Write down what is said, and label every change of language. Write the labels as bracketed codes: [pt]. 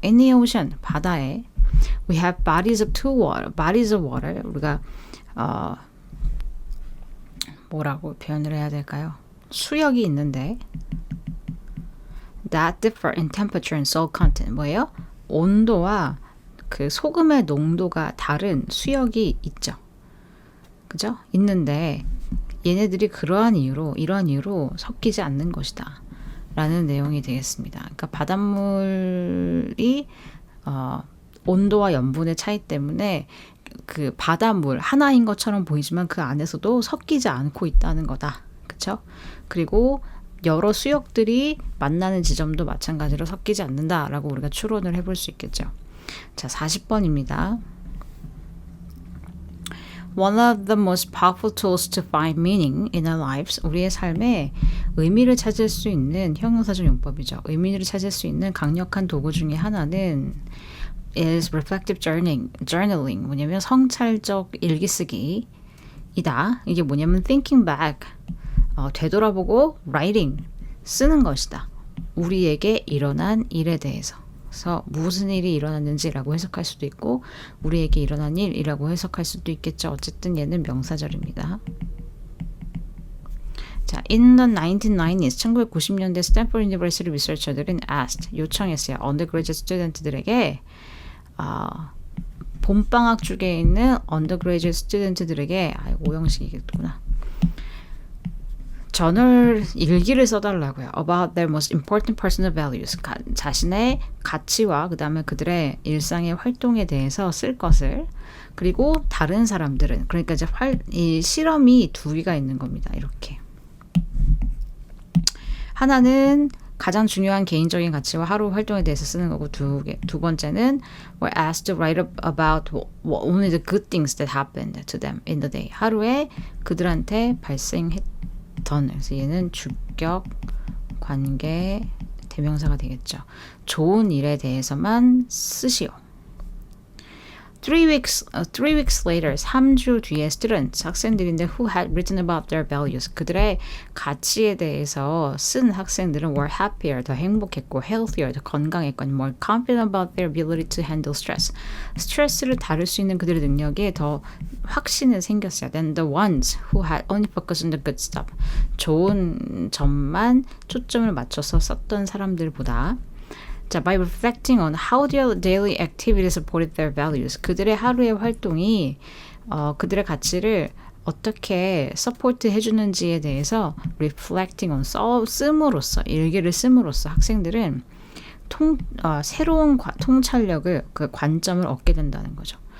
[en] In the ocean, [ko] 바다에 [en] we have bodies of water. [ko] 우리가 뭐라고 표현을 해야 될까요? 수역이 있는데 [en] that differ in temperature and salt content. [ko] 뭐예요? 온도와 그 소금의 농도가 다른 수역이 있죠. 그죠? 있는데 얘네들이 이러한 이유로 섞이지 않는 것이다. 라는 내용이 되겠습니다. 그러니까 바닷물이 온도와 염분의 차이 때문에 그 바닷물 하나인 것처럼 보이지만 그 안에서도 섞이지 않고 있다는 거다. 그렇죠? 그리고 여러 수역들이 만나는 지점도 마찬가지로 섞이지 않는다라고 우리가 추론을 해볼 수 있겠죠. 자, 40번입니다. [en] One of the most powerful tools to find meaning in our lives. [ko] 우리의 삶에 의미를 찾을 수 있는 형용사적 용법이죠. 의미를 찾을 수 있는 강력한 도구 중에 하나는 [en] is reflective journaling. [ko] 뭐냐면 성찰적 일기쓰기이다. 이게 뭐냐면 [en] thinking back. [ko] 되돌아보고 [en] writing. [ko] 쓰는 것이다. 우리에게 일어난 일에 대해서. 그래서 무슨 일이 일어났는지라고 해석할 수도 있고 우리에게 일어난 일이라고 해석할 수도 있겠죠. 어쨌든 얘는 명사절입니다. 자, [en] in the 1990s, [ko] 1990년대 스탠포드 유니버시티 리서처들은 asked, 요청했어요. 언더그레이드 스튜던트들에게 봄방학 중에 있는 언더그레이드 스튜던트들에게 오형식이겠구나. 저널 일기를 써달라고요. [en] About their most important personal values. [ko] 자신의 가치와 그 다음에 그들의 일상의 활동에 대해서 쓸 것을 그리고 다른 사람들은 그러니까 이제 이 실험이 두 개가 있는 겁니다. 이렇게 하나는 가장 중요한 개인적인 가치와 하루 활동에 대해서 쓰는 거고 두 번째는 [en] were asked to write about only the good things that happened to them in the day. [ko] 하루에 그들한테 발생했던 그래서 얘는 주격 관계 대명사가 되겠죠. 좋은 일에 대해서만 쓰시오. [en] 3 weeks later, [ko] 3주 뒤에 [en] students, [ko] 학생들인데 [en] who had written about their values, [ko] 그들의 가치에 대해서 쓴 학생들은 [en] were happier, [ko] 더 행복했고 [en] healthier, [ko] 더 건강했고 [en] more confident about their ability to handle stress. [ko] 스트레스를 다룰 수 있는 그들의 능력에 더 확신이 생겼어요. [en] than the ones who had only focused on the good stuff. [ko] 좋은 점만 초점을 맞춰서 썼던 사람들보다 자, [en] by reflecting on how their daily activities supported their values. [ko] 그들의 하루의 활동이 그들의 가치를 어떻게 서포트 해주는지에 대해서 [en] reflecting on [ko] 씀으로써 일기를 씀으로써 학생들은 새로운 통찰력을 그 관점을 얻게 된다는 거죠.